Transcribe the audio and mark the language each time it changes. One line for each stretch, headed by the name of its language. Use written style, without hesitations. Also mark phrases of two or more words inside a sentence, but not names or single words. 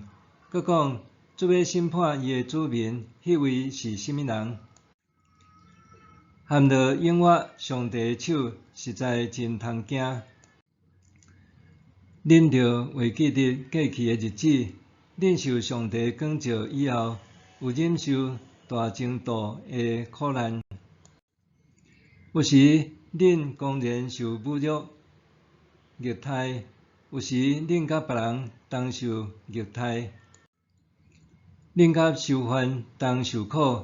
Min Nan Chinese: 搁讲主要审判伊的子民，迄位是甚物人？含着永远上帝的手，实在真通惊。恁着会记得过去的日子，恁受上帝光照以后，有忍受大程度的苦难。有时恁公然受侮辱、虐待；有时恁甲别人同受虐待，恁甲囚犯同受苦。